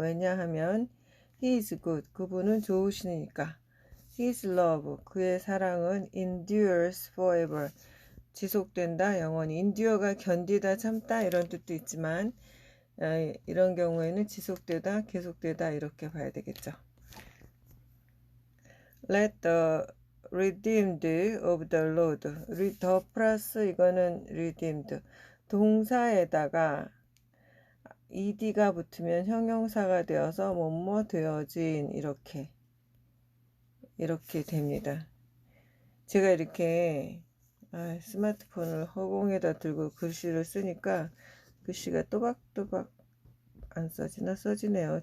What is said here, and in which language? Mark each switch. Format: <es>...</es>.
<ko>왜냐하면</ko> <en>He is good.</en> <ko>그분은 좋으시니까.</ko> <en>His love.</en> <ko>그의 사랑은</ko> <en>endures forever.</en> <ko>지속된다. 영원히. endure가 견디다, 참다 이런 뜻도 있지만 이런 경우에는 지속되다, 계속되다 이렇게 봐야 되겠죠.</ko> <en>Let the redeemed of the Lord.</en> <ko>더 플러스 이거는 redeemed. 동사에다가 ed가 붙으면 형용사가 되어서 뭐뭐 되어진 이렇게 됩니다. 제가 이렇게 스마트폰을 허공에다 들고 글씨를 쓰니까 글씨가 또박또박 안 써지나 써지네요.</ko>